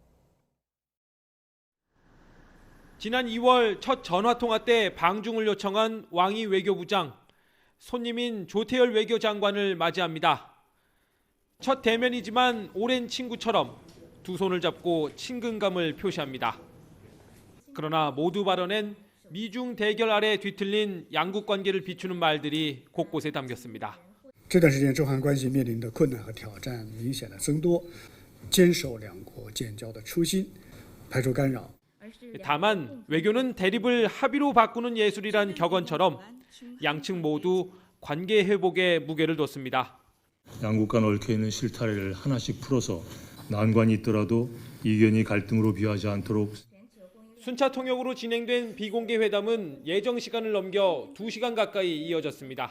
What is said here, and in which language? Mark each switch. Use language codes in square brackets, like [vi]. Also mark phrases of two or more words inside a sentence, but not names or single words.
[ko] 지난 2월 첫 전화통화 때 방중을 요청한 왕이 외교부장, 손님인 조태열 외교장관을 맞이합니다. 첫 대면이지만 오랜 친구처럼 두 손을 잡고 친근감을 표시합니다. 그러나 모두 발언엔 미중 대결 아래 뒤틀린 양국 관계를 비추는 말들이 곳곳에 담겼습니다. [zh] 这段时间中韩关系面临的困难和挑战明显的增多，坚守两国建交的初心，排除干扰。 [ko] 다만 외교는 대립을 합의로 바꾸는 예술이란 격언처럼 양측 모두 관계 회복에 무게를 뒀습니다. 양국 간 얽혀있는 실타래를 하나씩 풀어서 난관이 있더라도 이견이 갈등으로 비화하지 않도록. 순차 통역으로 진행된 비공개 회담은 예정 시간을 넘겨 2시간 가까이 이어졌습니다.